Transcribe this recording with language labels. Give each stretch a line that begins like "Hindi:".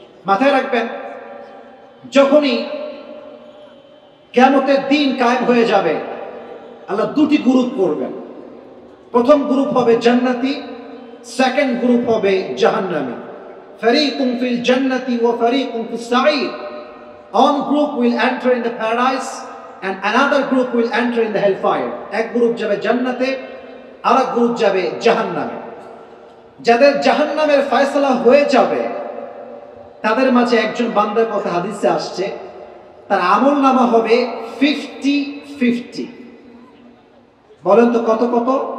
Bangla: মাথায় রাখবেন, যখনই কিয়ামতের দিন কায়েম হয়ে যাবে, আল্লাহ দুটি গ্রুপ করবেন। প্রথম গ্রুপ হবে জান্নাতি, সেকেন্ড গ্রুপ হবে জাহান্নামী।
Arabic: ফারিকুন ফিল জান্নাতি ওয়া ফারিকুন ফিস সাঈর।
English: One group will enter in the paradise and another group will enter in the hellfire.
Bangla: এক গ্রুপ যাবে জান্নাতে, আরেক গ্রুপ যাবে জাহান্নামে। যাদের জাহান্নামের ফয়সালা হয়ে যাবে, তাদের মাঝে একজন বান্দার কথা হাদিসে আসছে, তার আমলনামা হবে 50-50। বলেন তো কত কত?